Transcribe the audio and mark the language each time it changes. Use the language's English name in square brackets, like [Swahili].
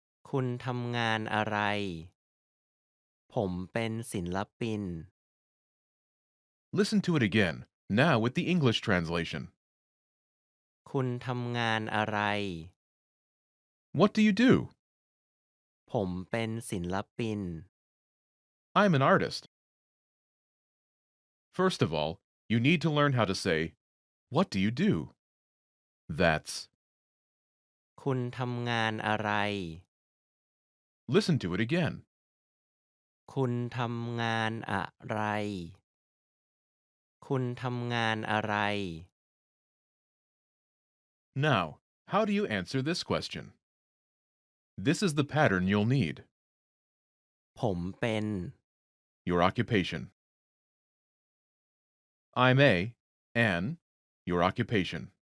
[Thai] คุณทำงานอะไร ผมเป็นศิลปิน [English] Listen to it again, now with the English translation. [Thai] คุณทำงานอะไร [English] What do you do? [Thai] ผมเป็นศิลปิน [English] I'm an artist. First of all, you need to learn how to say, what do you do? That's. [Thai] คุณทำงานอะไร [English] Listen to it again. [Thai] คุณทำงานอะไร คุณทำงานอะไร [English] Now, how do you answer this question? This is the pattern you'll need. [Thai] ผมเป็น [English] Your occupation. I'm an, your occupation.